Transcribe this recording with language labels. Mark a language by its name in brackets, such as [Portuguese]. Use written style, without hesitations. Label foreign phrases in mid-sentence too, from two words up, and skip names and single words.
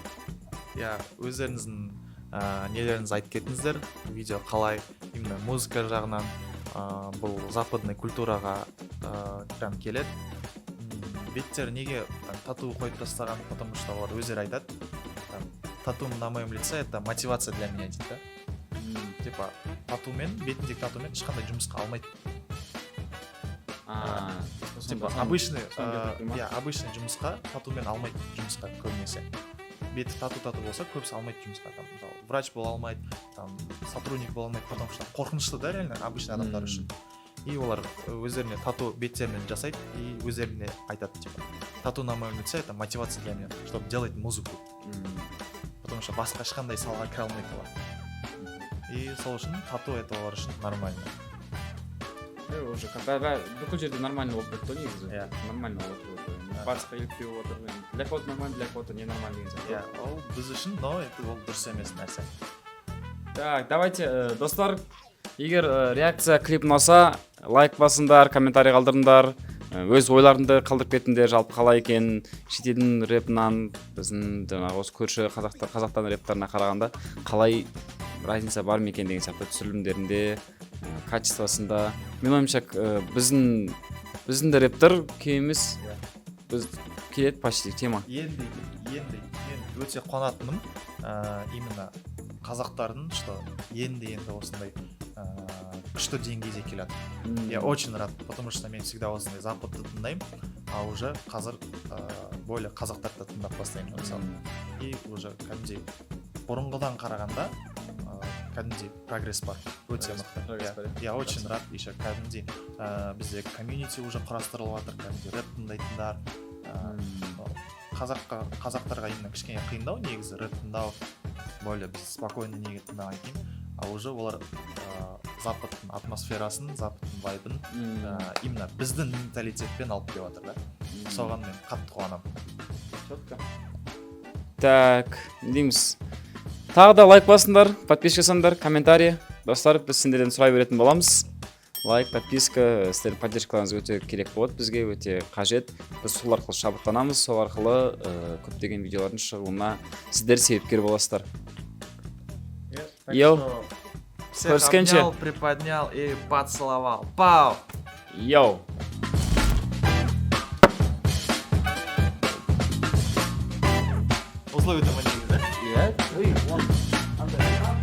[Kazakh] Иә, өздеріңіздің нелеріңіз айтып кеттіңіздер, видео қалай именно музыка жағынан бұл западный культураға прям келеді. Беттер неге тату қойып тастаған, [Russian] потому что [Kazakh] олар өздері айтады. [Russian] Тату на моем лице это мотивация для меня [Kazakh] дейді да. Типа татумен, бетіндегі татумен ешқандай жұмысқа алмайды. [Russian] Типа обычный [Kazakh] жұмысқа татумен алмайды жұмысқа көбінесе. Беті тату болса көбісі алмайды жұмысқа, там врач бола алмайды, там сотрудник бола алмайды, [Russian] потому что [Kazakh] қорқынышты да [Russian] реально обычный [Kazakh] адамдар үшін. [Russian] И [Kazakh] олар өздеріне тату беттерінен жасайды [Russian] и [Kazakh] өздеріне айтады, [Russian] типа тату на моем лице это мотивация для меня, чтобы делать музыку. [Kazakh] Потому что басқа ешқандай салаға кіре алмайды олар. И сол үшін тату это олар үшін нормально. Уже бүкіл жерде нормально болып кетті ғой негізі. Нормально болып кетті. Басқа елікпей отыр. [Russian] Для кого-то нормально, для кого-то не нормально [Kazakh] деген сияқты. Ол біз үшін, [Russian] но это [Kazakh] ол дұрыс емес нәрсе. [Russian] Так, давайте, [Kazakh] достар, егер реакция клип ұнаса, лайк басыңдар, комментарий қалдырыңдар, өз ойларыңды қалдырып кетіңдер, жалпы қалай екен, шетелдің рэпінен біздің жаңағы осы көрші қазақтан рэптарына қарағанда қалай разница бар ма екен деген сияқты түсірілімдерінде, качествосында. Мен ойымша біздің де рэптер кемеміз, біз келеді [Russian] почти тема. [Kazakh] Енді мен өте қуанатыным именно қазақтардың, что енді осындай күшті деңгейде келеді. [Russian] Я очень рад, потому что [Kazakh] мен всегда осындай западты тыңдаймын, [Russian] а уже [Kazakh] қазір более қазақтарды тыңдап бастаймын мысалы. И уже кәдімгідей бұрынғыдан қарағанда кәдімгідей прогресс бар, өте мықты. [Russian] Я очень рад, еще [Kazakh] кәдімгідей бізде комьюнити уже құрастырылып жатыр, кәдімгідей рэп тыңдайтындар. Қазақтарға именно кішкене қиындау негізі рэп тыңдау, более біз спокойно неге тыңдаған кейін, [Russian] а уже [Kazakh] олар западтың атмосферасын, западтың вайбын именно біздің менталитетпен алып келіп жатыр да. Соған мен қатты қуанамын. Так, дейміз. Тағы да лайк басыңдар, подписка жасаңдар, комментарий. Достар, біз сендерден сұрай беретін боламыз. Лайк, подписка, сіздердің поддержкаларыңыз өте керек болады, бізге өте қажет. Біз сол арқылы шабыттанамыз, сол арқылы көптеген видеолардың шығуына сіздер себепкер боласыздар. Йоу. [Russian] Всех обнял, приподнял и поцеловал. Пау! Йоу. Условия-то манили, да? [Kazakh] Иә?